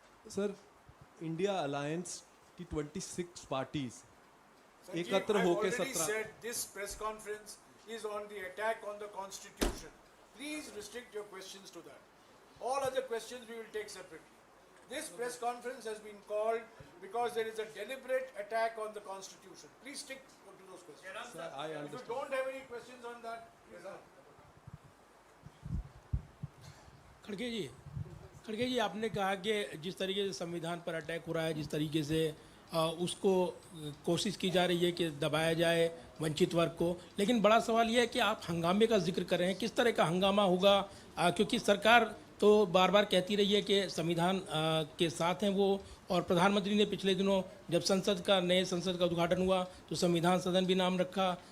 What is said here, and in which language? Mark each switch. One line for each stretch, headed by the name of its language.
Hindi: Sir, India alliance की 26 parties एकत्र होकर 17
English: said this press conference is on the attack on the constitution. Please restrict your questions to that. All other questions we will take separately. This press conference has been called because there is a deliberate attack on the constitution. Please stick to those questions. Sir, I If you understand. don't have any questions on that, please ask.
Hindi: खड़गे जी, आपने कहा कि जिस तरीके से संविधान पर attack हो रहा है, जिस तरीके से उसको कोशिश की जा रही है कि दबाया जाए वंचित वर्ग को, लेकिन बड़ा सवाल यह है कि आप हंगामे का जिक्र कर रहे हैं। किस तरह का हंगामा होगा? क्योंकि सरकार तो बार बार कहती रही है कि संविधान के साथ हैं वो, और प्रधानमंत्री ने पिछले दिनों जब नए संसद का उद्घाटन हुआ तो संविधान सदन भी नाम रखा।